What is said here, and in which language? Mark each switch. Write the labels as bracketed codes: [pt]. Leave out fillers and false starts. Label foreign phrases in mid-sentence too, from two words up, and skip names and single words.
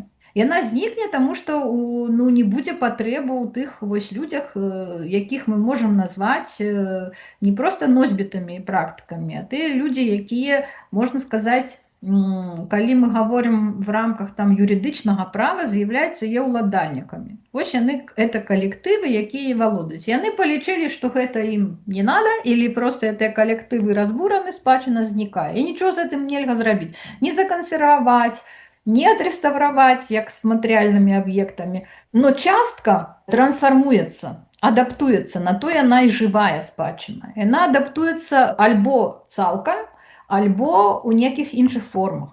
[be] Яна знікне, таму што не будзе патрэбы ў тых вось людзях, якіх мы можам назваць не проста носьбітамі і практыкамі, а тыя людзі, якія, можна сказаць, калі мы гаворым в рамках там юрыдычнага права, з'яўляюцца яе ўладальнікамі. Вось яны это калектывы, якія валодаюць. Яны палічылі, што гэта ім не [ru] надо, или [be] просто гэтыя калектывы разбураны, спадчына знікае. І нічого з гэтым нельга зрабіць. Не закансерваваць, не адрэставраваць, як з матэрыяльнымі аб'ектамі. Но частка трансфармуецца, адаптуецца, на то яна і жывая спадчына. Яна адаптуецца альбо цалкам, альбо ў некіх іншых формах.